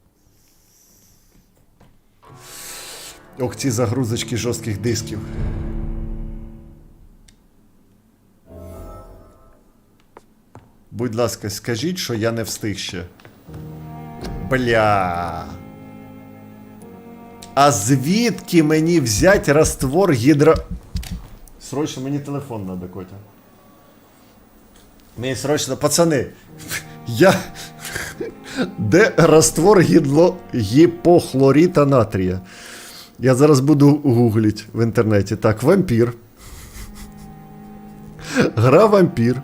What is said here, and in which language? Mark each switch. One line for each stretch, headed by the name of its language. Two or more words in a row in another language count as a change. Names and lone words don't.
Ukrainian: Ох, ці загрузочки жорстких дисків. Будь ласка, скажіть, що я не встиг ще. Бля. А звідки мені взять раствор Срочно мені телефон надо, Котя. Мені срочно, пацани. Де раствор гіпохлоріта натрія? Я зараз буду гуглить в інтернеті. Так, вампір. Гра вампір.